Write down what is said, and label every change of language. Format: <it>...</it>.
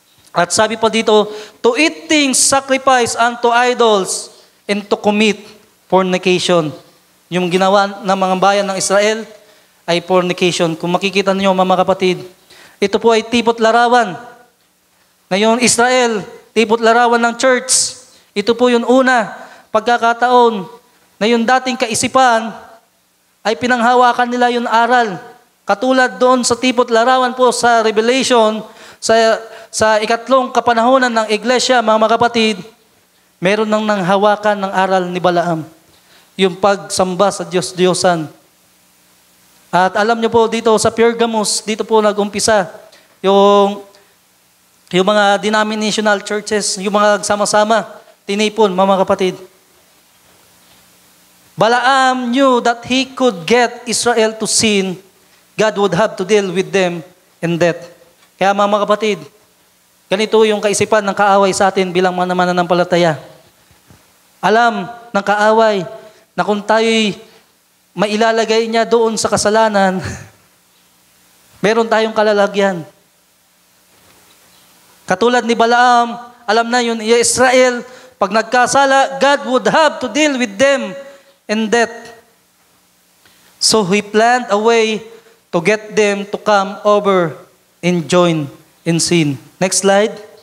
<tl>At sabi pa dito,</tl> <en>to eat things sacrificed unto idols and to commit fornication.</en> <tl>Yung ginawa ng mga bayan ng Israel ay fornication. Kung makikita niyo mga kapatid, ito po ay tipot larawan. Ngayon, Israel, tipot larawan ng church. Ito po yung una, pagkakataon na yung dating kaisipan ay pinanghawakan nila yung aral. Katulad doon sa tipot larawan po sa Revelation, sa ikatlong kapanahonan ng iglesia, mga kapatid, meron nang nanghawakan ng aral ni Balaam. Yung pagsamba sa Diyos-Diyosan. At alam niyo po dito sa Pergamos, dito po nag-umpisa yung mga</tl> <en>denominational churches,</en> <tl>yung mga sama-sama, tinipon, mga kapatid.</tl> <en>Balaam knew that he could get Israel to sin, God would have to deal with them in death.</en> <tl>Kaya mga kapatid, ganito yung kaisipan ng kaaway sa atin bilang mga mananampalataya. Alam ng kaaway na kung tayo'y mailalagay niya doon sa kasalanan, meron tayong kalalagyan. Katulad ni Balaam, alam na yun, Israel, pag nagkasala,</tl> <en>God would have to deal with them in death. So he planned a way to get them to come over and join in sin. Next slide.</en>